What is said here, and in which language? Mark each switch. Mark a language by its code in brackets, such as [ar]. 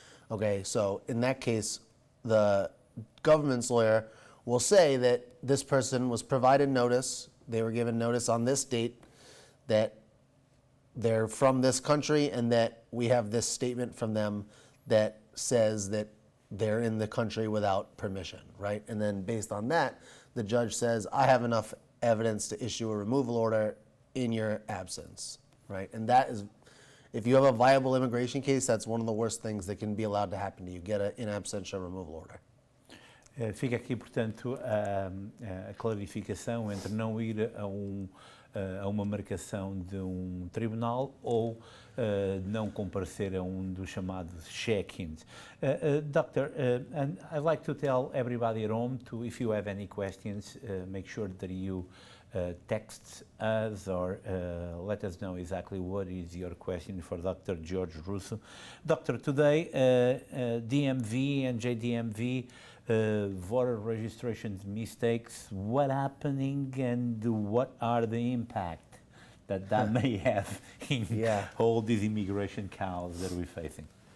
[en] Okay, so in that case, the government's lawyer will say that this person was provided notice, they were given notice on this date that they're from this country and that we have this statement from them that says that they're in the country without permission, right? And then based on that, the judge says, I have enough evidence to issue a removal order in your absence, right? And that is, if you have a viable immigration case, that's one of the worst things that can be allowed to happen to you, get an in absentia removal order. [pt] Fica aqui, portanto, a clarificação entre não ir a uma marcação de tribunal ou não comparecer a dos chamados check-ins. [en] Doctor, and I'd like to tell everybody at home to, if you have any questions, make sure that you text us or let us know exactly what is your question for Dr. George Russo. Doctor, today DMV and JDMV voter registration mistakes, what happening and what are the impact that may have in all these immigration chaos that we're facing?